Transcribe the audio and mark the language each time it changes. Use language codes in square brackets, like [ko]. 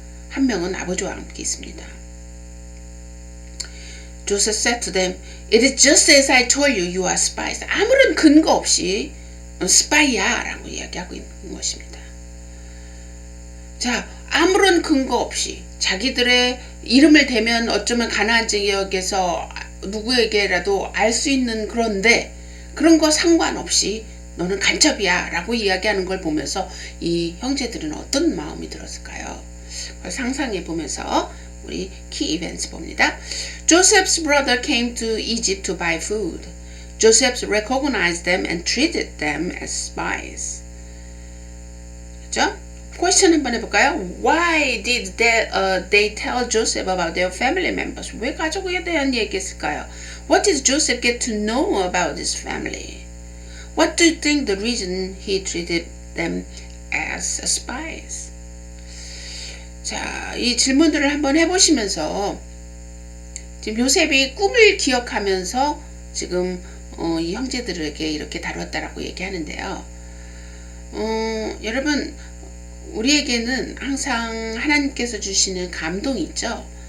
[ko] 한 명은 아버지와 함께 있습니다. [en] Joseph said to them, It is just as I told you, you are spies. [ko] 아무런 근거 없이 스파이야 라고 이야기하고 있는 것입니다. 자, 아무런 근거 없이 자기들의 이름을 대면 어쩌면 가나안 지역에서 누구에게라도 알 수 있는 그런데 그런 거 상관없이 너는 간첩이야 라고 이야기하는 걸 보면서 이 형제들은 어떤 마음이 들었을까요? 상상해 보면서 우리 키 이벤트 봅니다. [en] Joseph's brother came to Egypt to buy food. Joseph recognized them and treated them as spies. [ko] 그렇죠? question 한번 해볼까요? [en] Why did they tell Joseph about their family members? [ko] 왜 가족에 대한 얘기했을까요? [en] What did Joseph get to know about his family? What do you think the reason he treated them as spies? [ko] 자, 이 질문들을 한번 해보시면서 지금 요셉이 꿈을 기억하면서 지금 이 형제들에게 이렇게 다뤘다라고 얘기하는데요. 여러분 우리에게는 항상 하나님께서 주시는 감동이 있죠.